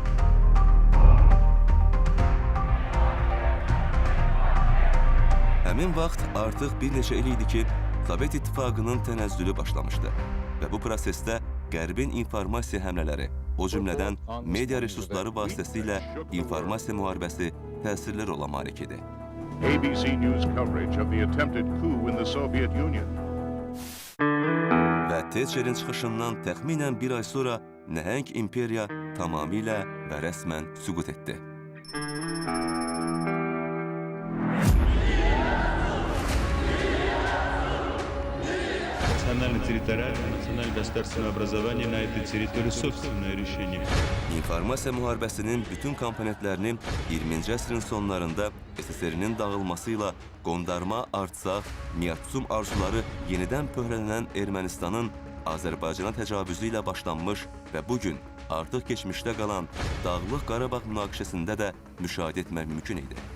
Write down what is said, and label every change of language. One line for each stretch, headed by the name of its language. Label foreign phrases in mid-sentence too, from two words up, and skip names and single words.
Azerbaijani: Həmin vaxt artıq bir neçə il idi ki, Sovet İttifaqının tənəzzülü başlamışdı və bu prosesdə Qərbin informasiya həmlələri, o cümlədən media resursları vasitəsilə informasiya müharibəsi təsirli rola malik idi.
English: ABC News coverage of the attempted coup in the Soviet Union.
Azerbaijani: Və Thatcherin çıxışından təxminən bir ay sonra nəhəng imperiya tamamilə və rəsmən süqut etdi.
Russian: Национальное территориальное, национальное государственное образование на этой территории собственное решение.
Azerbaijani: İnformasiya müharibəsinin bütün komponentlərini 20-ci əsrin sonlarında SSR-nin dağılması ilə qondarma, artsaq, miyatsum arzuları yenidən pöhrələnən Ermənistanın Azərbaycana təcavüzü ilə başlanmış və bugün artıq keçmişdə qalan Dağlıq Qarabağ münaqişəsində də müşahidə etmək mümkün idi.